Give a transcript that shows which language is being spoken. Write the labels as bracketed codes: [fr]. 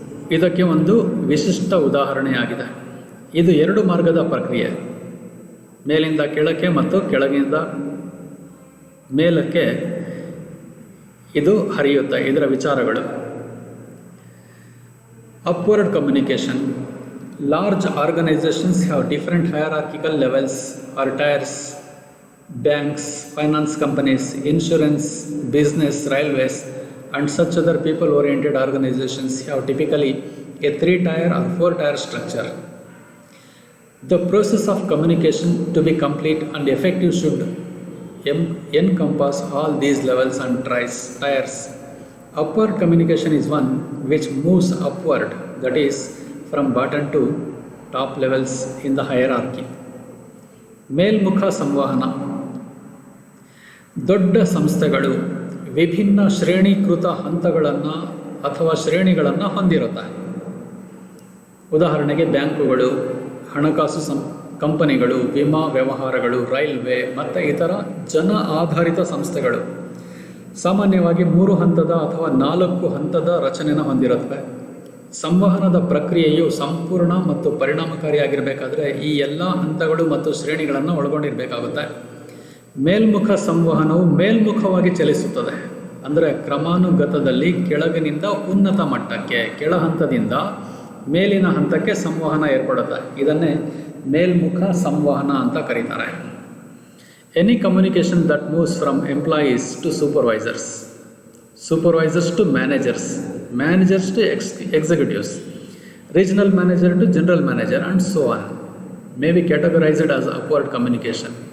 [kn] ಇದಕ್ಕೆ ಒಂದು ವಿಶಿಷ್ಟ ಉದಾಹರಣೆಯಾಗಿದೆ. ಇದು ಎರಡು ಮಾರ್ಗದ ಪ್ರಕ್ರಿಯೆ, ಮೇಲಿಂದ ಕೆಳಕ್ಕೆ ಮತ್ತು ಕೆಳಗಿಂದ ಮೇಲಕ್ಕೆ ಇದು ಹರಿಯುತ್ತೆ. ಇದರ ವಿಚಾರಗಳು: upward communication. [en] Large organizations have different hierarchical levels or tiers. Banks, finance companies, insurance, business, railways, and such other people-oriented organizations have typically a 3-tier or 4-tier structure. The process of communication to be complete and effective should encompass all these levels and tiers. Upward communication is one which moves upward, that is, from bottom to top levels in the hierarchy. [kn] ಮೇಲ್ಮುಖ ಸಂವಹನ. ದೊಡ್ಡ ಸಂಸ್ಥೆಗಳು ವಿಭಿನ್ನ ಶ್ರೇಣೀಕೃತ ಹಂತಗಳನ್ನು ಅಥವಾ ಶ್ರೇಣಿಗಳನ್ನು ಹೊಂದಿರುತ್ತೆ. ಉದಾಹರಣೆಗೆ ಬ್ಯಾಂಕುಗಳು, ಹಣಕಾಸು ಕಂಪನಿಗಳು, ವಿಮಾ ವ್ಯವಹಾರಗಳು, ರೈಲ್ವೆ ಮತ್ತು ಇತರ ಜನ ಆಧಾರಿತ ಸಂಸ್ಥೆಗಳು ಸಾಮಾನ್ಯವಾಗಿ 3 ಹಂತದ ಅಥವಾ 4 ಹಂತದ ರಚನೆಯನ್ನು ಹೊಂದಿರುತ್ತವೆ. ಸಂವಹನದ ಪ್ರಕ್ರಿಯೆಯು ಸಂಪೂರ್ಣ ಮತ್ತು ಪರಿಣಾಮಕಾರಿಯಾಗಿರಬೇಕಾದ್ರೆ ಈ ಎಲ್ಲ ಹಂತಗಳು ಮತ್ತು ಶ್ರೇಣಿಗಳನ್ನು ಒಳಗೊಂಡಿರಬೇಕಾಗುತ್ತೆ. ಮೇಲ್ಮುಖ ಸಂವಹನವು ಮೇಲ್ಮುಖವಾಗಿ ಚಲಿಸುತ್ತದೆ. ಅಂದರೆ ಕ್ರಮಾನುಗತದಲ್ಲಿ ಕೆಳಗಿನಿಂದ ಉನ್ನತ ಮಟ್ಟಕ್ಕೆ, ಕೆಳ ಹಂತದಿಂದ ಮೇಲಿನ ಹಂತಕ್ಕೆ ಸಂವಹನ ಏರ್ಪಡುತ್ತೆ. ಇದನ್ನೇ ಮೇಲ್ಮುಖ ಸಂವಹನ ಅಂತ ಕರೀತಾರೆ. [en] Any communication that moves from employees to supervisors, supervisors to managers, managers to executives, regional manager to general manager, and so on, may be categorized as upward communication.